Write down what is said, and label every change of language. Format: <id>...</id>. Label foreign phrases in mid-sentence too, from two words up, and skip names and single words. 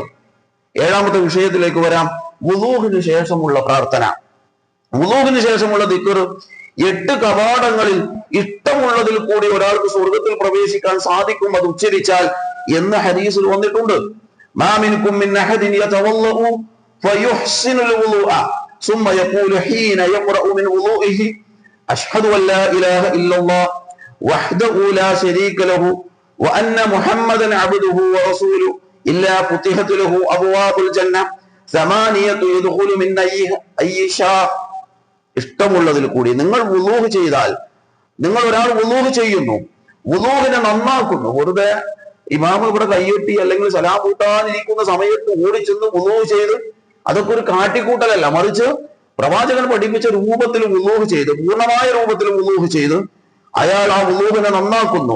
<ml>ഏഴാമത്തെ വിഷയത്തിലേക്ക് വരാം, വുളൂഇന് ശേഷമുള്ള പ്രാർത്ഥന. വുളൂഇന് ശേഷമുള്ള ദിക്ർ 8 കവാടങ്ങളിൽ ഇഷ്ടമുള്ളതിൽ കൂടി ഒരാൾക്ക് സ്വർഗത്തിൽ പ്രവേശിക്കാൻ സാധിക്കും അത് ഉച്ചരിച്ചാൽ എന്ന് ഹദീസിൽ വന്നിട്ടുണ്ട്.</ml> <ar>ما منكم من أحد يتوضأ فيحسن الوضوء ثم يقول حين يقرأ من وضوئه أشهد أن لا إله إلا الله وحده لا شريك له وأن محمدا عبده ورسوله إلا فتحت له أبواب الجنة ثمانية يدخل من أي شاء.</ar> <ml>ഇഷ്ടമുള്ളതിൽ കൂടി നിങ്ങൾ വുളൂഹ് ചെയ്താൽ, നിങ്ങൾ ഒരാൾ വുളൂഹ് ചെയ്യുന്നു, വുളൂഹിനെ നന്നാക്കുന്നു, വെറുതെ ഇമാമ് ഇവിടെ കയ്യൊട്ടി അല്ലെങ്കിൽ സലാം കൂട്ടാനിരിക്കുന്ന സമയത്ത് ഓടിച്ചെന്ന് വുളൂ ചെയ്ത്, അതൊക്കെ ഒരു കാട്ടിക്കൂട്ടലല്ല, മറിച്ച് പ്രവാചകൻ പഠിപ്പിച്ച രൂപത്തിൽ വുളൂ ചെയ്ത്, പൂർണ്ണമായ രൂപത്തിൽ വുളൂ ചെയ്ത് അയാൾ ആ വുളൂഹിനെ നന്നാക്കുന്നു.</ml>